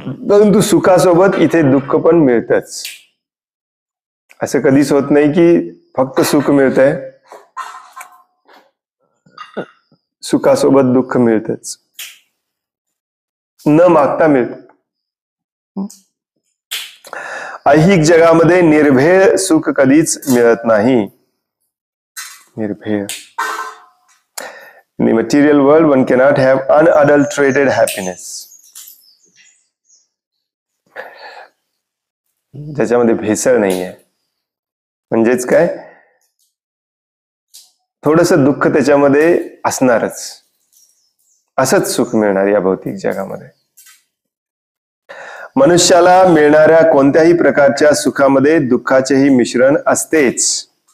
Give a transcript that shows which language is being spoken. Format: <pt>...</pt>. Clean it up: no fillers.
<mr>परंतु सुखासोबत इथे दुःख पण मिळतच. असं कधीच होत नाही की फक्त सुख मिळतंय, सुखासोबत दुःख मिळतच, न मागता मिळत. ऐहिक जगामध्ये निर्भय सुख कधीच मिळत नाही. निर्भय.</mr> <en>In the material world one cannot have unadulterated happiness.</en> <mr>ज्याच्यामध्ये भेसळ नाही आहे. म्हणजेच काय, थोडस दुःख त्याच्यामध्ये असणारच, असंच सुख मिळणार या भौतिक जगामध्ये. मनुष्याला मिळणाऱ्या कोणत्याही प्रकारच्या सुखामध्ये दुःखाचेही मिश्रण असतेच.</mr>